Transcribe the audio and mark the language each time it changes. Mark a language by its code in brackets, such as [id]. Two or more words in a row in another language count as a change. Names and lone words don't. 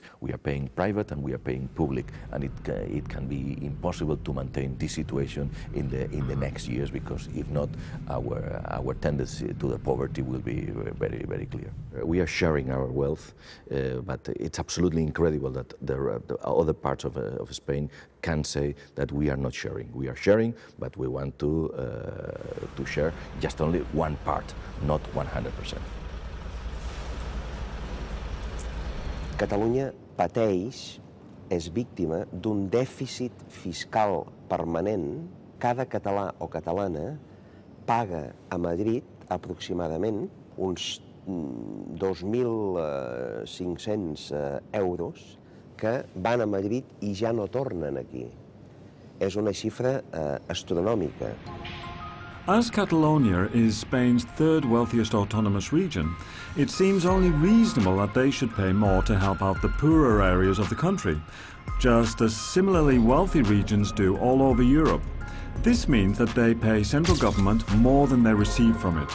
[en] We are paying private and we are paying public, and it can be impossible to maintain this situation in the next years, because if not, our tendency to the poverty will be very, very clear. We are sharing our wealth. But it's absolutely incredible that the other parts of Spain can say that we are not sharing. We are sharing, but we want to share just only one part, not 100%. [ca] Catalunya pateix, és víctima d'un dèficit fiscal permanent. Cada català o catalana paga a Madrid aproximadament uns 2.500 euros que van a Madrid i ja no tornen aquí. És una xifra astronòmica. [en] As Catalonia is Spain's third wealthiest autonomous region, it seems only reasonable that they should pay more to help out the poorer areas of the country, just as similarly wealthy regions do all over Europe. This means that they pay central government more than they receive from it.